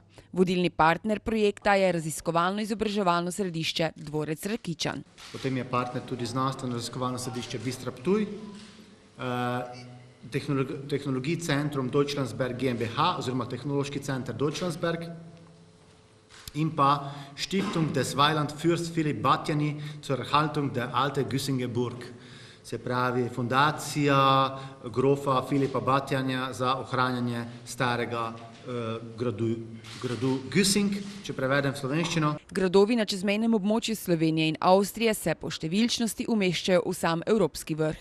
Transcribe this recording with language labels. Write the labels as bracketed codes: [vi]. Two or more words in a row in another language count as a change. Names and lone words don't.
[sl] Vodilni partner projekta je raziskovalno-izobraževalno središče Dvorec Rakičan. Potem je partner tudi znanstveno-raziskovalno središče Bistra Ptuj, tehnologij centrum Deutschlandsberg GmbH oziroma tehnološki center Deutschlandsberg in pa Stiftung des Weiland Fürst Philipp Batjani zur Erhaltung der Alte Güssinger Burg. Se pravi fundacija grofa Filipa Batjanja za ohranjanje starega gradu Güssing, če prevedem v slovenščino. Gradovi na čezmejnem območju Slovenije in Avstrije se po številčnosti umeščajo v sam evropski vrh.